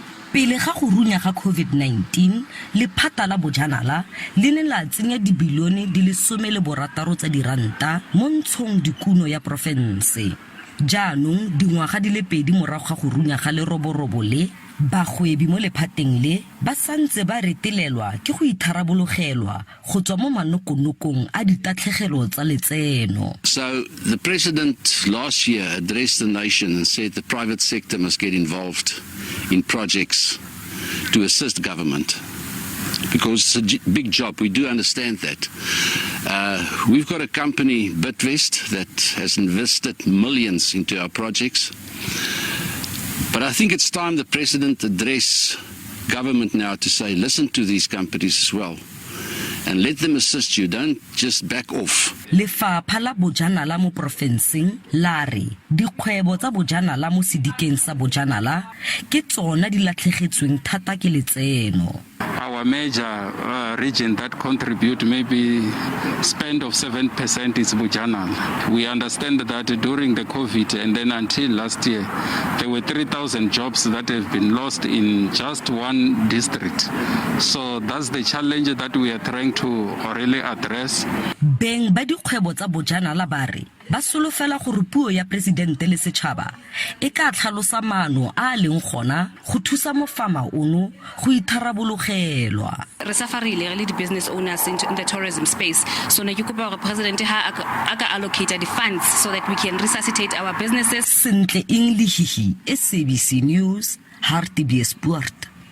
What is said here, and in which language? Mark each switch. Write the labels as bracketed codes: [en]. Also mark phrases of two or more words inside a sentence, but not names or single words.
[tn] Pele ga go runya ga COVID-19 le phata la bojanala le ne la tsenya dibilione di le 16 tsa diranta mo ntshong dikuno ya profense. Jaanong dingwaga di le 2 morago ga go runya ga leroborobo le bagwebi mo lephateng le ba santse ba retelelwa ke go itharabologelwa go tswa mo manokonokong a ditatlhegelo tsa letseno. [en] So the president last year addressed the nation and said the private sector must get involved in projects to assist government, because it's a big job. We do understand that. We've got a company, Bitvest, that has invested millions into our projects. But I think it's time the president address government now to say, listen to these companies as well, and let them assist you. Don't just back off. [tn] Lefapha la bojanala mo profenseng la re dikgwebo tsa bojanala mo sedikeng sa bojanala ke tsona di latlhegetsweng thata ke letseno. [en] Our major region that contribute maybe spend of 7% is Bujanal. We understand that during the COVID and then until last year, there were 3,000 jobs that have been lost in just one district. So that's the challenge that we are trying to really address. [tn] Beng ba dikgwebo tsa bojanala ba re ba solofela gore puo ya presidente le setšhaba e ka tlhalosa maano a leng gona go thusa mofama ono go itharabologelwa. Re safarile re le di [en] business owners in the tourism space, so [tn] ne ke kopa gore president ha aka [en] allocate the funds so that we can resuscitate our businesses. Sentle English, SABC News, Hartbeespoort.